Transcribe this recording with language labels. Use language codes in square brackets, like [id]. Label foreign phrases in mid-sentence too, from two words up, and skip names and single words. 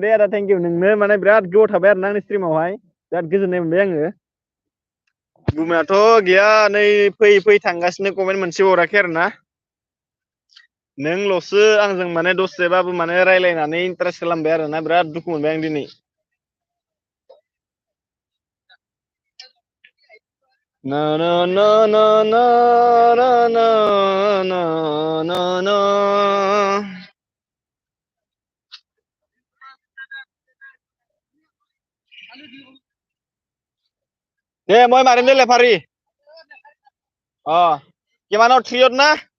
[brx] दे आदा [en] thank you [brx] नोंनो माने बिराद गोबाव थाबाय आरोना आंनि स्ट्रिमावहाय बिराद गोजोननाय मोनबाय आङो बुंनायाथ' गैया नै फैयै फैयै थांगासिनो कमेन्ट मोनसे हराखै आरोना नोंल'सो आंजों माने दसेबाबो माने रायलायनानै इन्टारेस्ट खालामबाय आरोना बिराद दुखु मोनबाय आं दिनै ना ना ना ना ना ना ना ना ना ना दे [as] মই মাৰিম দে লেফাৰী কিমানৰ 3 না